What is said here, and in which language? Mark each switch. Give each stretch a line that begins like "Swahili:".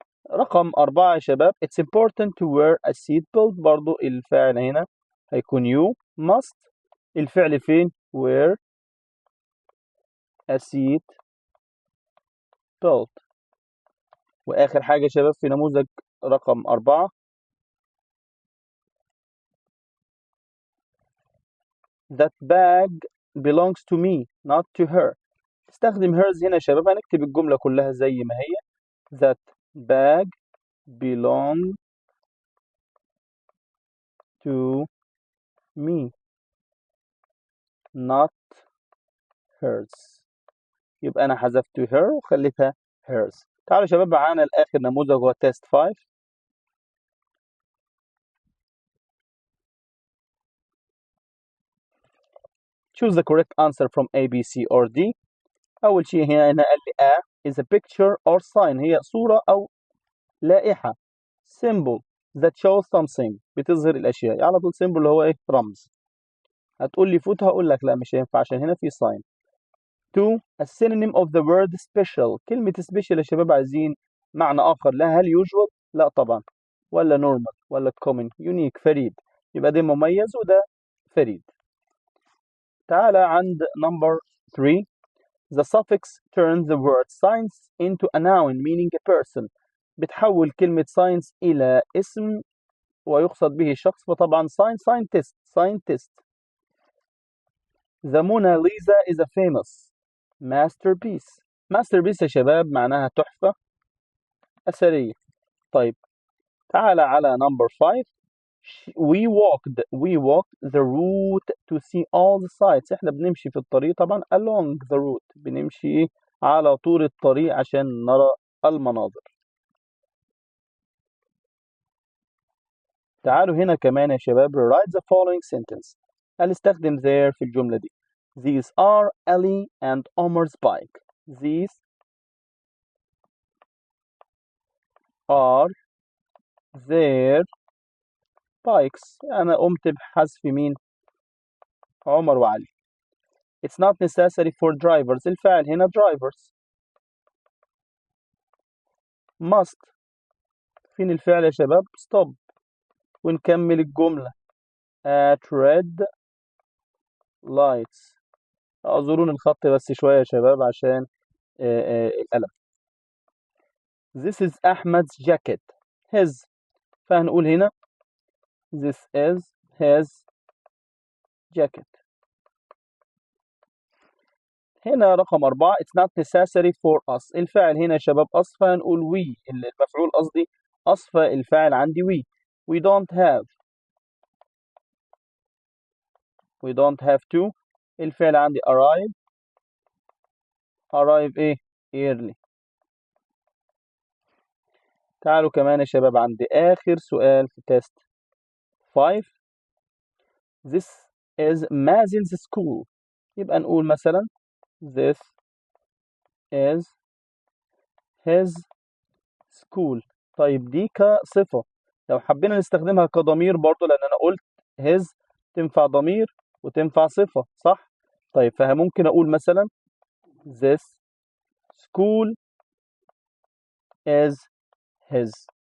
Arabic: رقم 4 يا شباب
English: it's important to wear a seat belt.
Arabic: برضو الفاعل هنا هيكون
English: you must.
Arabic: الفعل فين؟
English: wear a seat belt.
Arabic: وآخر حاجة يا شباب في نموذج رقم 4
English: that bag belongs to me not to her.
Arabic: استخدم hers هنا يا شباب، هنكتب الجملة كلها زي ما هي
English: that bag belong to me not hers.
Arabic: يبقى أنا حذفت her وخليتها hers. تعالوا يا شباب معانا الآخر نموذج هو test 5.
English: choose the correct answer from A, B, C or D.
Arabic: أول شيء هنا قال لي
English: A is a picture or sign.
Arabic: هي صورة أو لائحة.
English: symbol that shows something،
Arabic: بتظهر الأشياء. على طول symbol اللي هو إيه؟ رمز. هتقول لي فوت، هقول لك لا مش هينفع عشان هنا في sign.
English: 2 a synonym of the word special.
Arabic: كلمة special يا شباب عايزين معنى آخر لها. هل usual؟ لا طبعا. ولا normal ولا common؟ unique، فريد. يبقى ده مميز وده فريد. تعالى عند
English: number 3 the suffix turns the word science into a noun meaning a person.
Arabic: بتحول كلمة science إلى اسم ويقصد به شخص، فطبعا scientist.
English: The Mona Lisa is a famous masterpiece.
Arabic: masterpiece يا شباب معناها تحفة أثرية. طيب تعالى على
English: number 5 we walked the route to see all the sights.
Arabic: احنا بنمشي في الطريق طبعا
English: along the route،
Arabic: بنمشي على طول الطريق عشان نرى المناظر. تعالوا هنا كمان يا شباب
English: write the following sentence.
Arabic: قال استخدم there في الجملة دي.
English: These are Ali and Omar's bike. These are their bikes.
Arabic: أنا قمت بحذف مين؟ عمر وعلي.
English: It's not necessary for drivers.
Arabic: الفاعل هنا drivers.
English: must.
Arabic: فين الفعل يا شباب؟ stop. ونكمل الجملة
English: at red lights.
Arabic: اعذروني الخط بس شوية يا شباب عشان القلم.
English: This is Ahmed's jacket. his.
Arabic: فهنقول هنا
English: this is his jacket.
Arabic: هنا رقم
English: 4 it's not necessary for us.
Arabic: الفاعل هنا يا شباب us، فهنقول we. المفعول قصدي us، فالفاعل عندي
English: we don't have to.
Arabic: الفعل عندي arrive ايه
English: early.
Arabic: تعالوا كمان يا شباب عند آخر سؤال في تيست 5.
English: This is Mazin's school.
Arabic: يبقى نقول مثلا
English: this is his school.
Arabic: طيب دي كصفة، لو حبينا نستخدمها كضمير برضو، لأن أنا قلت his تنفع ضمير وتنفع صفة، صح؟ طيب فممكن أقول مثلا
English: this school is his.